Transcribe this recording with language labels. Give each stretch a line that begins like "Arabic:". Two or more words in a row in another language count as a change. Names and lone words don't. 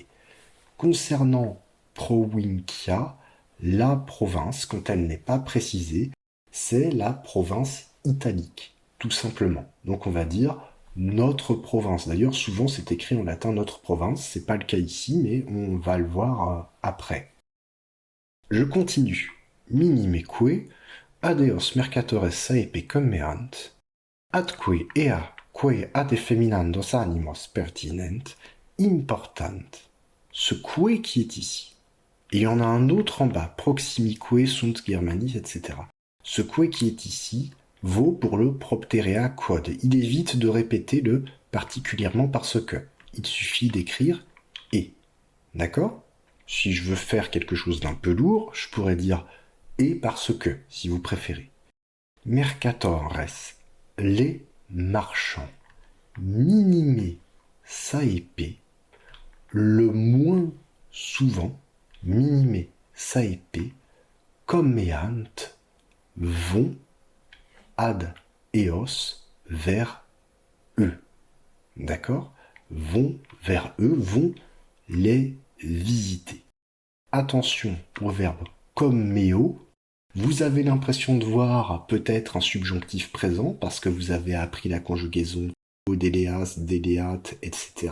French: Concernant provincia, la province, quand elle n'est pas précisée, c'est la province italique, tout simplement. Donc on va dire notre province. D'ailleurs, souvent c'est écrit en latin notre province, c'est pas le cas ici, mais on va le voir après. Je continue.
Latin: Minimeque, adeos mercatores saepe commeant, atque ea quae ad effeminandos animos pertinent, important.
French: Ce que qui est ici. Et il y en a un autre en bas,
Latin: proximique sunt Germanis,
French: etc. Ce que qui est ici vaut pour le
Latin: propterea quod.
French: Il évite de répéter le particulièrement parce que. Il suffit d'écrire et. D'accord? Si je veux faire quelque chose d'un peu lourd, je pourrais dire et parce que, si vous préférez. Mercatores, les marchands.
Latin: Minime saepe,
French: le moins souvent,
Latin: minime saepe, commeant, vont ad eos,
French: vers eux. D'accord? Vont vers eux, vont les visiter. Attention au verbe commeo. Vous avez l'impression de voir peut-être un subjonctif présent parce que vous avez appris la conjugaison odéléas, déléat, etc.